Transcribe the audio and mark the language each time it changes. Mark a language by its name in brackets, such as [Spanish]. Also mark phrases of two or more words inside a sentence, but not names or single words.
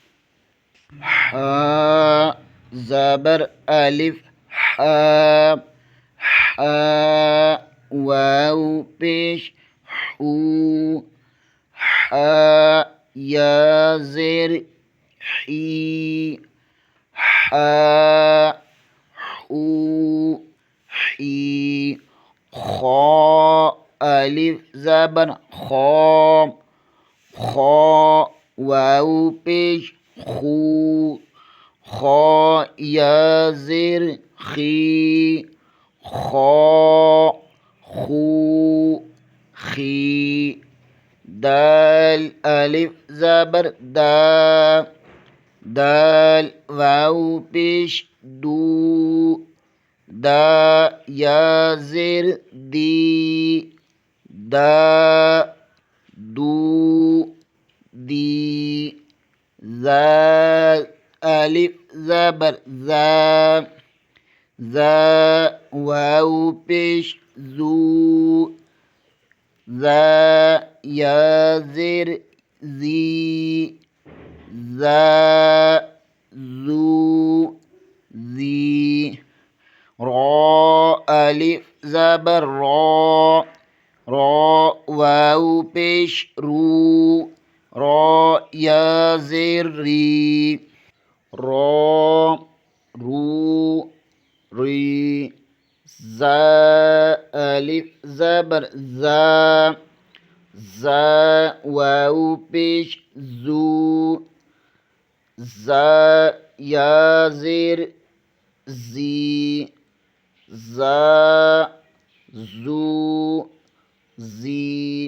[Urdu] حا زبر الف حا، حا واو پیش حو، حا یا زیر حی، حا حو حی، خا الف زبر خا، خا واو پیش خو، خا یا زیر خی، خا خو خی، دال الف زبر دا، دال واو پیش دو، دا یا زیر دی، دا دو دی، زا الف زبر زا، زا واو پیش زو، زا یا زیر زی، زا زو زی، را الف زبر را، را واو پیش رو، را یا زیر ری، را رو ری، زا الف زبر زا، زا واو پیش زو، زا یا زیر زی، زا زو زی۔